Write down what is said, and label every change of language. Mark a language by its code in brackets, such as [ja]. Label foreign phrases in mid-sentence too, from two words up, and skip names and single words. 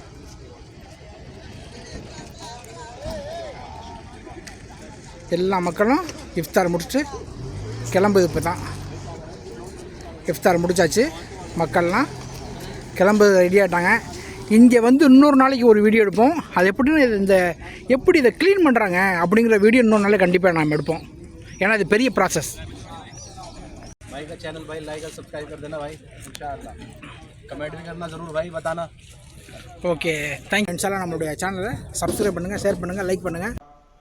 [ta] எல்லா மக்களும் இஃப்தார் முடிச்சுட்டு கிளம்புது. இப்போ தான் இஃப்தார் முடிச்சாச்சு. மக்கள்லாம் கிளம்பு ரெடி ஆகிட்டாங்க. இங்கே வந்து இன்னொரு நாளைக்கு ஒரு வீடியோ எடுப்போம். அது எப்படின்னு எப்படி இதை க்ளீன் பண்ணுறாங்க அப்படிங்கிற வீடியோ இன்னொரு நாளைக்கு கண்டிப்பாக நாம் எடுப்போம். ஏன்னா இது பெரிய ப்ராசஸ். [hi] भाई का चैनल भाई लाइक और सब्सक्राइब कर देना भाई, इंशाअल्लाह कमेंट भी करना ज़रूर भाई, बताना. [en] Okay, thank you. [ta] இன்ஷால்லா நம்மளுடைய சேனலை சப்ஸ்கிரைப் பண்ணுங்கள், ஷேர் பண்ணுங்கள், லைக் பண்ணுங்கள்.